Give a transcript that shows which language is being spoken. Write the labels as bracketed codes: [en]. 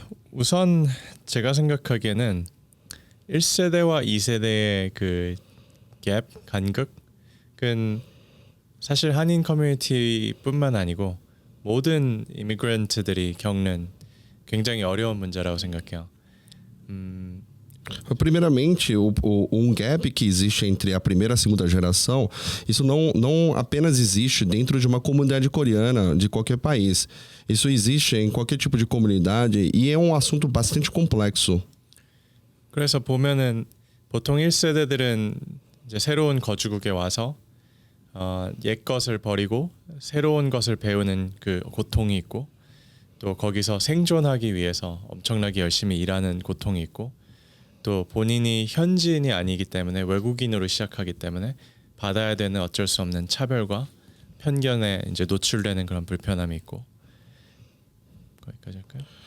[ko] 우선 제가 생각하기에는 1세대와 2세대의 그 갭, 간극은 사실 한인 커뮤니티뿐만 아니고 모든 이미그런트들이 겪는 굉장히 어려운 문제라고 생각해요. [pt] Primeiramente, um gap que existe entre a primeira e a segunda geração, isso não apenas existe dentro de uma comunidade coreana de qualquer país. Isso existe em qualquer tipo de comunidade e é um assunto bastante complexo. [ko] 그래서 보면은 보통 1세대들은 이제 새로운 거주국에 와서 옛 것을 버리고 새로운 것을 배우는 그 고통이 있고 또 거기서 생존하기 위해서 엄청나게 열심히 일하는 고통이 있고 또 본인이 현지인이 아니기 때문에 외국인으로 시작하기 때문에 받아야 되는 어쩔 수 없는 차별과 편견에 이제 노출되는 그런 불편함이 있고 거기까지 할까요?